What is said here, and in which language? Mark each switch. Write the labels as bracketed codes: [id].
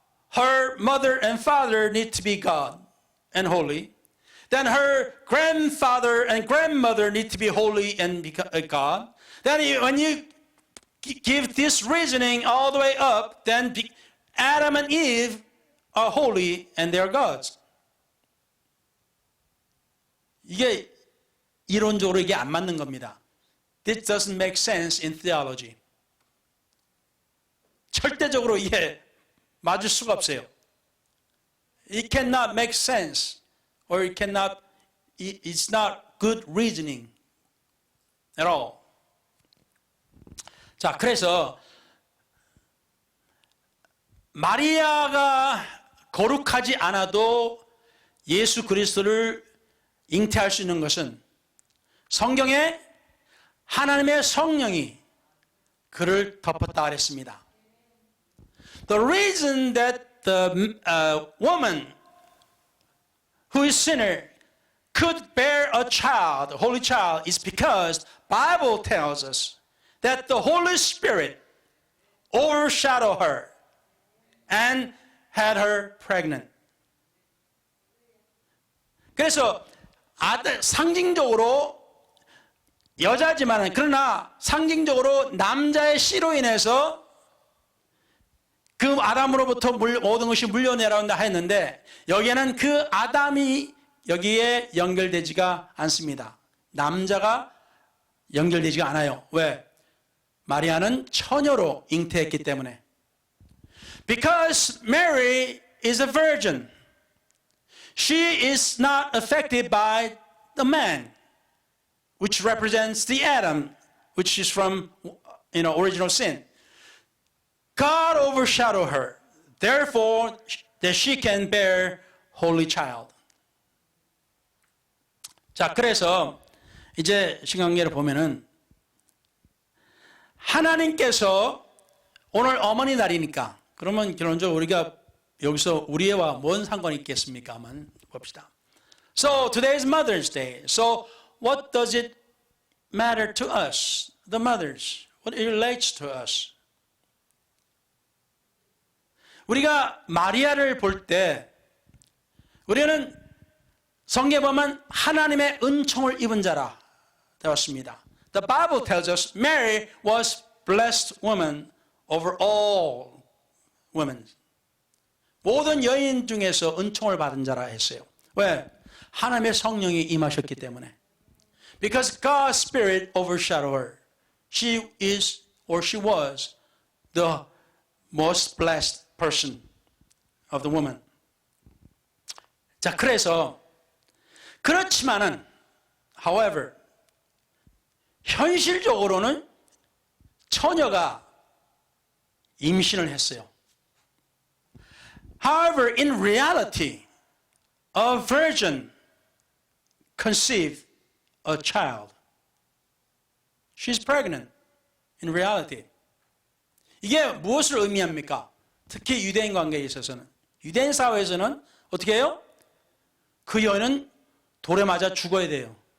[en] Her mother and father need to be God and holy. Then her grandfather and grandmother need to be holy and God. Then when you give this reasoning all the way up, then Adam and Eve are holy and they are gods. [ko] 이게 이론적으로 이게 안 맞는 겁니다. [en] This doesn't make sense in theology. [ko] 절대적으로 이게 맞을 수가 없어요. [en] It cannot make sense, or it's not good reasoning at all. [ko] 자, 그래서 마리아가 거룩하지 않아도 예수 그리스도를 잉태할 수 있는 것은 성경에 하나님의 성령이 그를 덮었다 그랬습니다. [en] The reason that the woman who is sinner could bear a child, a holy child, is because Bible tells us that the Holy Spirit overshadowed her and had her pregnant. [ko] 그래서 아들 상징적으로 여자지만 그러나 상징적으로 남자의 씨로 인해서 그 아담으로부터 모든 것이 물려내라고 했는데 여기에는 그 아담이 여기에 연결되지가 않습니다. 남자가 연결되지가 않아요. 왜? 마리아는 처녀로 잉태했기 때문에. [en] Because Mary is a virgin. She is not affected by the man, which represents the Adam, which is from original sin. God overshadowed her, therefore that she can bear holy child. [ko] 자, 그래서 이제 신강계를 보면은 하나님께서 오늘 어머니 날이니까 그러면 결론적으로 우리가 여기서 우리와 뭔 상관이 있겠습니까? 한번 봅시다. [en] So today is Mother's Day. So what does it matter to us, the mothers? What it relates to us? [ko] 우리가 마리아를 볼 때 우리는 성경에 보면 하나님의 은총을 입은 자라 되었습니다. [en] The Bible tells us Mary was blessed woman over all women. [ko] 모든 여인 중에서 은총을 받은 자라 했어요. 왜? 하나님의 성령이 임하셨기 때문에. [en] Because God's Spirit overshadowed her. She is or she was the most blessed person of the woman. [ko] 자, 그래서 그렇지만은 however 현실적으로는 처녀가 임신을 했어요. [en] However, in reality, a virgin conceived a child. She's pregnant. In reality. [ko] 이게 무엇을 의미합니까? 특히 유대인 관계에 있어서는. 유대인 사회에서는 어떻게 해요? 그 여인은 돌에 맞아 죽어야 돼요.